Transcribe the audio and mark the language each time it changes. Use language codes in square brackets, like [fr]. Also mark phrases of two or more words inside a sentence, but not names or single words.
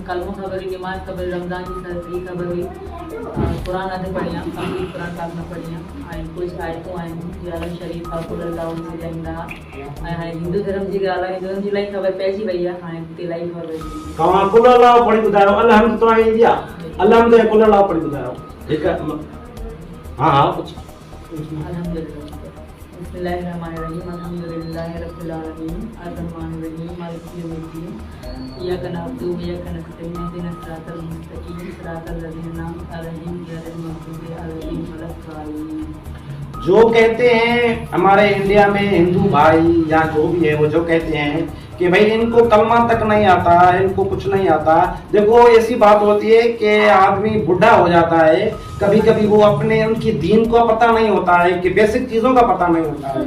[sd] कलमो ख़बर हुई, निमाज़ ख़बर, रमज़ान जी ख़बर हुई, क़ुरान अधु पढ़ी आहे, कंप्लीट क़ुरान पाक न पढ़ी आहे। ऐं कुझु आयतूं आहिनि, यारन शरीफ़ कुल अल्लाह ॿुधाईंदा। ऐं हाणे हिंदू धर्म जी ॻाल्हि आहे, हिंदुनि जी इलाही ख़बर पइजी वई आहे। हाणे हिते इलाही ख़बर पइजी। तव्हां कुल अल्लाह पढ़ी ॿुधायो, अलहम्द तव्हांखे ईंदी आहे? अलहम्द कुल अल्लाह पढ़ी ॿुधायो। हिकु हा हा कुझु [ar] الحمد لله. بسم الله الرحمن الرحيم، الحمد لله رب العالمين، الرحمن الرحيم، مالك يوم الدين، إياك نعبد وإياك نستعين، اهدنا الصراط المستقيم، صراط الذين أنعمت عليهم، غير المغضوب عليهم ولا الضالين. [hi] जो कहते हैं हमारे इंडिया में हिंदू भाई या जो भी है, वो जो कहते हैं कि भाई इनको कलमा तक नहीं आता, इनको कुछ नहीं आता। देखो, ऐसी बात होती है कि आदमी बुढ़ा हो जाता है, कभी कभी वो अपने उनकी दीन को पता नहीं होता है, कि बेसिक चीज़ों का पता नहीं होता है।